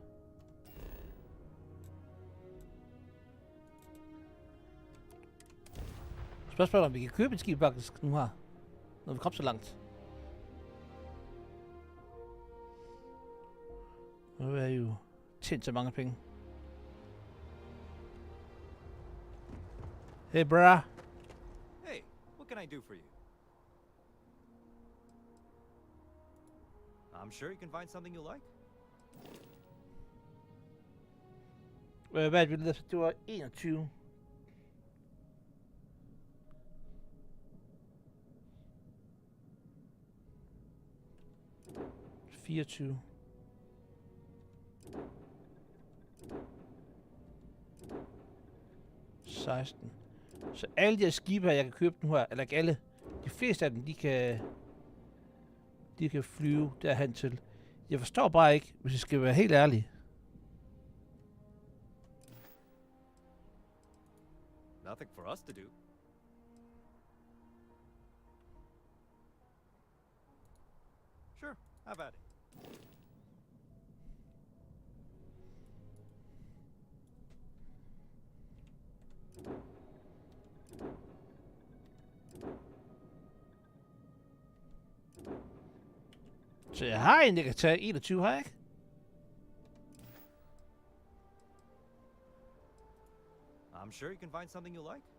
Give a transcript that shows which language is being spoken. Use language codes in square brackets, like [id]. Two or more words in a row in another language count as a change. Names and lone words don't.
[da] Spørgsmålet om vi kan købe et skib faktisk nu her. Når vi kommer så langt. Nu er jeg jo tjent så mange penge. [en] Hey, brah. Hey, what can I do for you? I'm sure you can find something you like. [da] Hvad er det, det var 21. ...24. ...16. Så alle de her skibe her, jeg kan købe nu her... ...eller ikke alle... ...de fleste af dem, de kan flyve derhen til. Jeg forstår bare ikke, hvis jeg skal være helt ærlig... [en] Nothing for us to do. Sure, how about it? [da] Så jeg har en, jeg kan tage 21 her, ikke? [en] I'm sure you can find something you like.